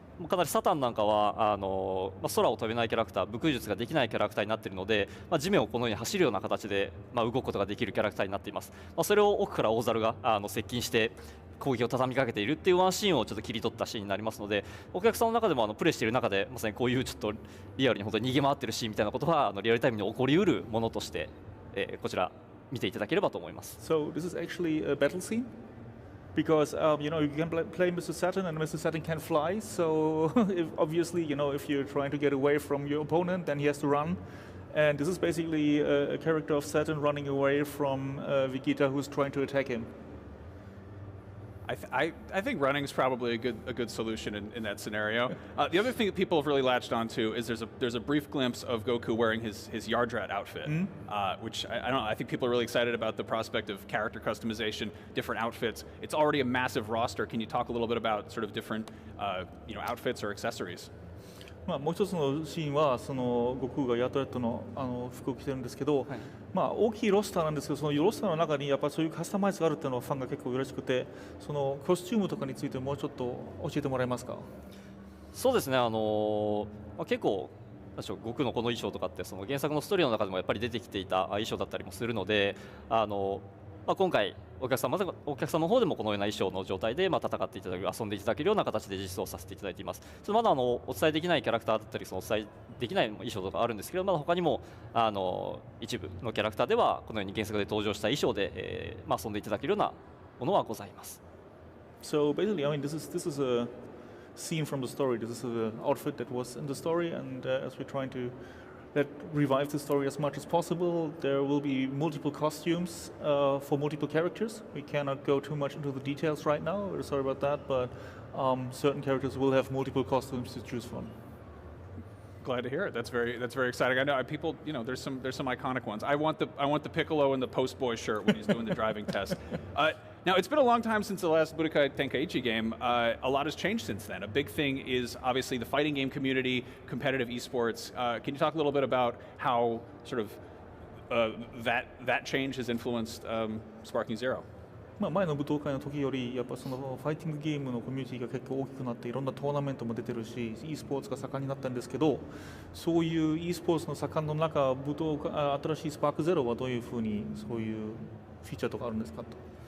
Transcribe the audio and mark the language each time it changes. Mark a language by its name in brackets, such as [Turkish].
[Japanese] かなりサタンなんかは空を飛べないキャラクター、武空術ができないキャラクターになっているので、地面をこのように走るような形で動くことができるキャラクターになっています。それを奥から大猿が接近して攻撃を畳みかけているっていうワンシーンをちょっと切り取ったシーンになりますので、お客さんの中でもプレイしている中でまさにこういうちょっとリアルに本当に逃げ回ってるシーンみたいなことはリアルタイムに起こりうるものとして、こちら見ていただければと思います。 [English] So this is actually a battle scene because you know you can play Mr. Saturn and Mr. Saturn can fly. So obviously you know if you're trying to get away from your opponent, then he has to run. And this is basically a character of Saturn running away from Vegeta, who's trying to attack him. I think running is probably a good solution in that scenario. The other thing that people have really latched onto is there's a brief glimpse of Goku wearing his Yardrat outfit, which I don't know. I think people are really excited about the prospect of character customization, different outfits. It's already a massive roster. Can you talk a little bit about sort of different outfits or accessories? [Japanese] もう一つのシーンはその悟空がヤトラットの服を着てるんですけど、大きいロスターなんですけど、そのロスターの中にやっぱそういうカスタマイズがあるっていうのはファンが結構嬉しくて、そのコスチュームとかについてもうちょっと教えてもらえますか？そうですね、結構悟空のこの衣装とかってその原作のストーリーの中でもやっぱり出てきていた衣装だったりもするので、今回お客様の方でもこのような衣装の状態で戦っていただける、遊んでいただけるような形で実装させていただいています。まだお伝えできないキャラクターだったり、お伝えできない衣装とかあるんですけど、まだ他にも一部のキャラクターではこのように原作で登場した衣装で、遊んでいただけるようなものはございます。 [English] So basically, I mean, this is a scene from the story. This is an outfit that was in the story, and as we're trying to revive the story as much as possible, there will be multiple costumes for multiple characters. We cannot go too much into the details right now. We're sorry about that, but certain characters will have multiple costumes to choose from. Glad to hear it. That's very exciting. I know people. There's some iconic ones. I want the Piccolo in the Post Boy shirt when he's doing the driving test. Now, it's been a long time since the last Budokai Tenkaichi game. A lot has changed since then. A big thing is obviously the fighting game community, competitive esports. Can you talk a little bit about how sort of that change has influenced Sparking Zero? [Japanese] 前の舞踏会の時よりやっぱそのファイティングゲームのコミュニティが結構大きくなっていろんなトーナメントも出てるし e スポーツが盛んになったんですけど、そういう e スポーツの盛んの中、新しいスパークゼロはどういうふうにそういうフィーチャーとかあるんですかと。